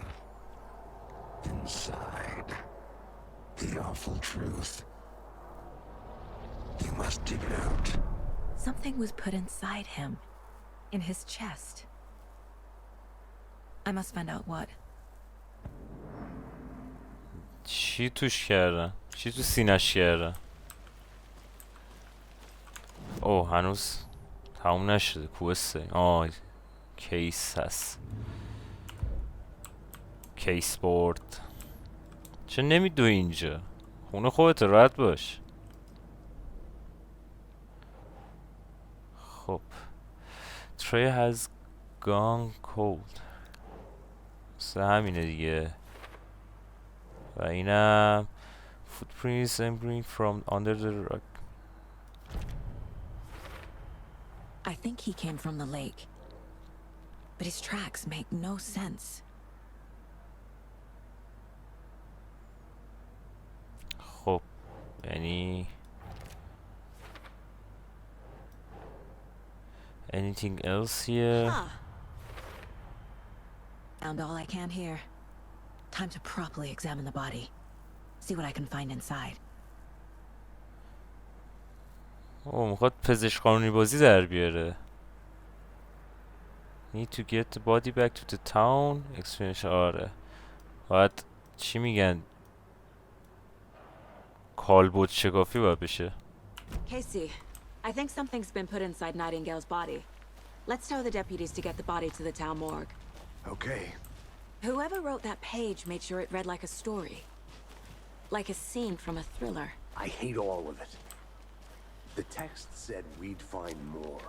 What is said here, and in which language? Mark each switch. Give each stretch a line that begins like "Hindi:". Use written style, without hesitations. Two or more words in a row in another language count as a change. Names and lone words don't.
English: Inside, the awful truth. You must dig it out. Something was put inside him. In his chest. I must find out what.
Persian: چی توش کردن؟ چی تو سینش کردن؟ اوه هنوز تموم نشده کوسته. کیس هست.
English: case board.
Persian: چه نمیدوی اینجا؟ خونه خودت راحت باش.
English: خب tray has gone cold.
Persian: همینه دیگه. و اینم
English: footprints emerging from under the rock. I think he came from the lake. But his tracks make no sense.
Persian: خب یعنی
English: anything else here? Found all I can here. Time to properly examine the body. See what I can find inside.
Persian: میخواد پزشک قانونی بازی در بیاره.
English: Need to get the body back to the town. Explanation.
Persian: آره باید چی میگن کالبد شکافی باید بشه.
English: Casey, I think something's been put inside Nightingale's body. Let's tell the deputies to get the body to the town morgue. Okay. Whoever wrote that page made sure it read like a story. Like a scene from a thriller. I hate all of it. The text said we'd find more.